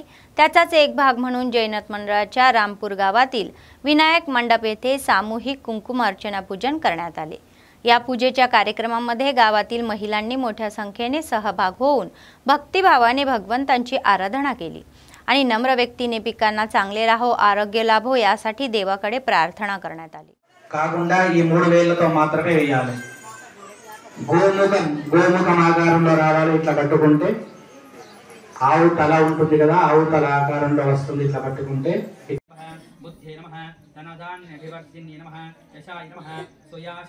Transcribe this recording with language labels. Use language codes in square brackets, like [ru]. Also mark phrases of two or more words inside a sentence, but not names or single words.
[mr] त्याचाच एक भाग म्हणून जैनत मंडळाच्या रामपूर गावातील विनायक मंडप येथे सामूहिक कुंकुम अर्चना पूजन करण्यात आले. या पूजेच्या कार्यक्रमामध्ये गावातील महिलांनी मोठ्या संख्येने सहभाग होऊन भक्तिभावाने भगवंतांची आराधना केली आणि नम्र व्यक्तीने पिकांना चांगले राहो आरोग्य लाभो यासाठी देवाकडे प्रार्थना करण्यात आली. [te] కాకుండా ఈ 3 వేళ్ళతో మాత్రమే వేయాలి. గోముఖం ఆకారంలో రావాలి. ఇట్లా కట్టుకుంటే ఆవు తల ఉంటుంది కదా, ఆవు తల ఆకారంలో వస్తుంది. ఇట్లా కట్టుకుంటే [sa] బుద్ధే నమః ధనధాన్యవర్ధిన్యే నమః యశాయ నమః సుయాశ